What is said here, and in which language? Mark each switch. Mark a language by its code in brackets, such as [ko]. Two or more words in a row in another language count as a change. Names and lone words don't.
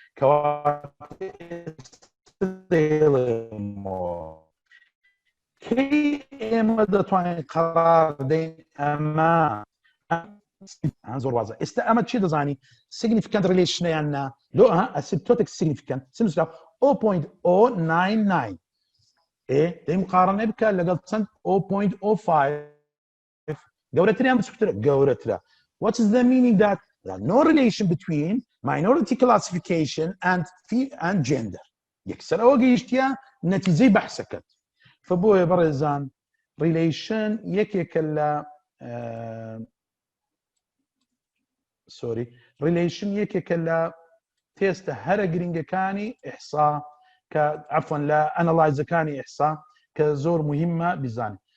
[ckb] کەی ئێمە دەتوانین قەرار بدەین ئەمە زۆر وازە ئێستا ئەمە چی دەزانی [en] significant relationیان [ckb] نا لۆ [en] asymptotic significant [ckb] سمسرا 0.099 دەی مقارنە بکە لەگەڵ چەند 0.05 گەورەتریان بچووکترە گەورەترە. [en] What is the meaning that there is no relation between minority classification and gender. [ckb] یەکسەرەوە گەیشتیە نەتیجەی بەحسەکەت. فبۆیە بەڕێزان relation یەکێکە لە relation یەکێکە لە تێستە هەرە گرنگەکانی ئیحسا کە عەفوەن لە ئەنەڵایزەکانی ئیحسا کە زۆر مهمە بیزانین.